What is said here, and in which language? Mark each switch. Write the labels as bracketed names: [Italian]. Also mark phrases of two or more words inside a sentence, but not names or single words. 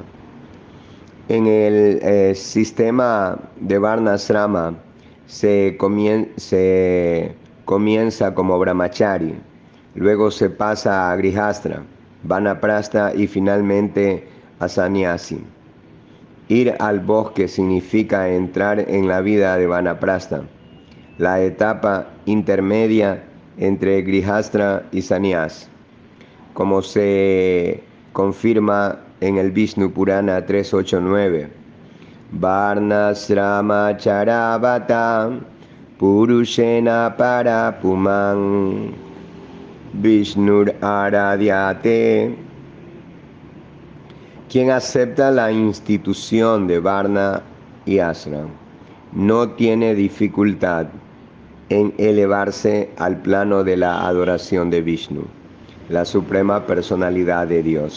[Spanish] En el sistema de Varnasrama se comienza como brahmachari, luego se pasa a grihastra, vanaprastha y finalmente a sannyasi. Ir al bosque significa entrar en la vida de vanaprastha, la etapa intermedia entre grihastra y sannyas, como se confirma en el Vishnu Purana 389. [Sanskrit] वर्णाश्रम चरवत पुरुषेण पर पुमान् विष्णुर् आराध्यते. [Spanish] Quien acepta la institución de Varna y Ashram no tiene dificultad en elevarse al plano de la adoración de Vishnu, la suprema personalidad de Dios.